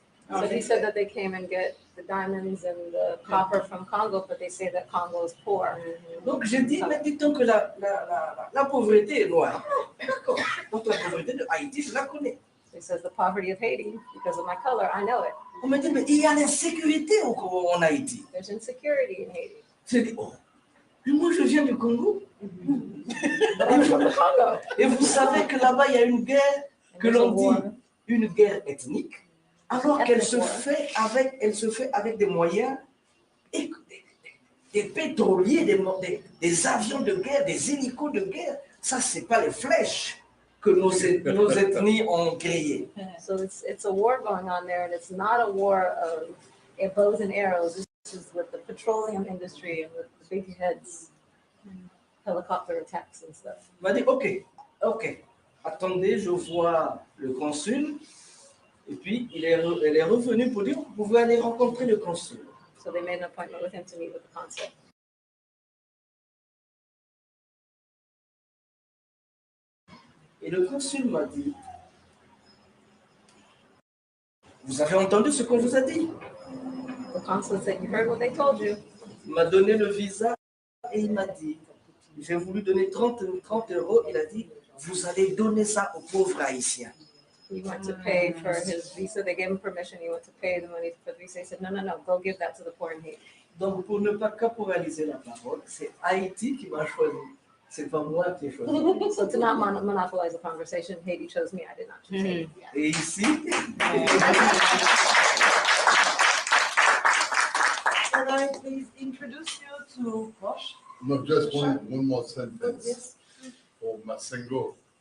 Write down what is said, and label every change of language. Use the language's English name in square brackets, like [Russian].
[English] So he said that they came and get the diamonds and the copper from Congo, but they say that Congo is poor. [French] Donc je dis, mais dit-on que la pauvreté est noire. Donc la pauvreté de Haïti, je la connais. [English] He says the poverty of Haiti, because of my color, I know it. [French] On me dit, mais il y a l'insécurité en Haïti. [English] There's insecurity in Haiti. [French] Je dis, oh, mais moi je viens du Congo. [English] But I'm from the Congo. [French] Et vous savez que là-bas, il y a une guerre que l'on dit une guerre ethnique, alors qu'elle se fait avec des moyens, des pétroliers, des avions de guerre, des hélicos de guerre. Ça, ce n'est pas les flèches que nos ethnies ont créées. [English] So it's a war going on there, and it's not a war of bows and arrows. It's with the petroleum industry and with the big heads, helicopter attacks and stuff. [French] Il m'a dit, ok, attendez, je vois le consul. Et puis, elle est revenue pour dire, vous pouvez aller rencontrer le consul. [English] So they made an appointment with him to meet with the consul. [French] Et le consul m'a dit, vous avez entendu ce qu'on vous a dit? [English] The consul said, you heard what they told you. [French] Il m'a donné le visa et il m'a dit, j'ai voulu donner 30 euros. Il a dit, vous allez donner ça aux pauvres haïtiens. [English] He went to pay for his visa. They gave him permission. He went to pay the money for the visa. He said, no, go give that to the poor in Haiti. [French] Donc, pour ne pas caporaliser la parole, c'est Haïti qui m'a choisi. C'est pas moi qui ai choisi. [English] So to not monopolize the conversation, Haiti chose me. I did not choose Haiti. [French] Et ici, [English] Can I please introduce you to Bosch? No, just one more sentence. Yes. For Masengo.